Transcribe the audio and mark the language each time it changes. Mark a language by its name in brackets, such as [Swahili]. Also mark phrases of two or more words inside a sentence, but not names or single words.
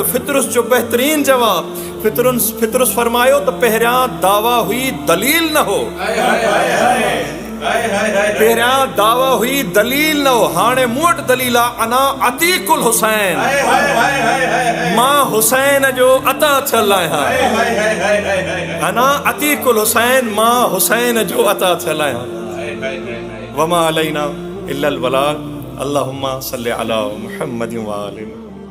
[Sindhi] फितरुस जो बहितरीन जवाब, फितरुस फरमायो त पहिरियां दावा हुई दलील न हो, पहिरियां दावा हुई दलील न हो, हाणे मूं वटि दलील आहे, [Arabic] أنا عتيق الحسين, [Sindhi] मां हुसैन जो अता थियल आहियां, [Arabic] أنا عتيق الحسين, [Sindhi] मां हुसैन जो अता थियल आहियां। [Arabic] وما علينا إلا البلاغ. اللهم صل على محمد وآل